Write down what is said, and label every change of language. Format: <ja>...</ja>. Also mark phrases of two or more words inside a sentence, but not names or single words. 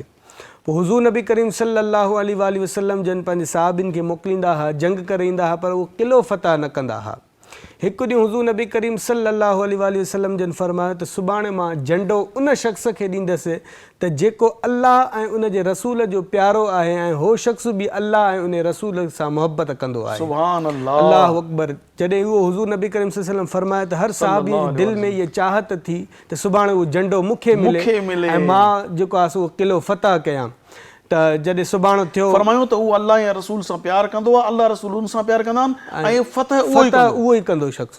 <sd>पोइ हुज़ूर नबी करीम</sd> <ar>صلى الله عليه وسلم</ar> <sd>जन पंहिंजे सहाबिन खे मोकिलींदा हुआ, जंग करे ईंदा हुआ, पर उहो क़िलो फ़तह न कंदा हुआ। हिकु ॾींहुं हुज़ूर नबी करीम</sd> <ar>صلى الله عليه وسلم</ar> <sd>जन फरमायो त सुभाणे मां झंडो उन शख़्स खे ॾींदुसि त जेको अल्लाह ऐं उन जे रसूल जो प्यारो आहे ऐं हो शख़्स बि अल्लाह ऐं उन रसूल सां मुहबत कंदो आहे।</sd> <ar>سبحان الله, الله أكبر.</ar> <sd>जॾहिं उहो हुज़ूर नबी करीम</sd> <ar>صلى الله عليه وسلم</ar> <sd>फरमायो त हर सहाबी जे दिलि में इहा चाहत थी त सुभाणे उहो झंडो मूंखे मिले ऐं मां जेको आहे उहो क़िलो फ़तह कयां। त जॾहिं सुभाणे थियो फरमायो त उहो अल्लाह या रसूल सां प्यारु कंदो आहे, अल्लाह रसूल उन सां प्यारु कंदा आहिनि ऐं फ़तह उहो ई कंदो शख़्स।</sd>